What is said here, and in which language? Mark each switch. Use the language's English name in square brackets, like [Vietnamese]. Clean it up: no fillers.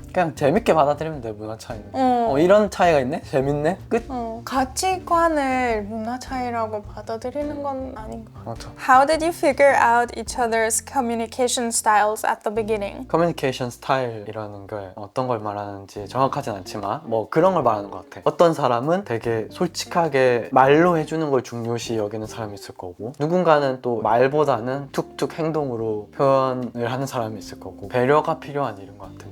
[Korean] 그냥 재밌게 받아들이면 돼 문화 차이는. 이런 차이가 있네? 재밌네? 끝. 가치관을 문화 차이라고 받아들이는 건 아닌 것 같아. 맞아. [English] How did you figure out each other's communication styles at the beginning? [Korean] 커뮤니케이션 스타일이라는 게 어떤 걸 말하는지 정확하진 않지만 뭐 그런 걸 말하는 것 같아. 어떤 사람은 되게 솔직하게 말로 해주는 걸 중요시 여기는 사람이 있을 거고 누군가는 또 말보다는 툭툭 행동으로 표현을 하는 사람이 있을 거고 배려가 필요한 일인 것 같아.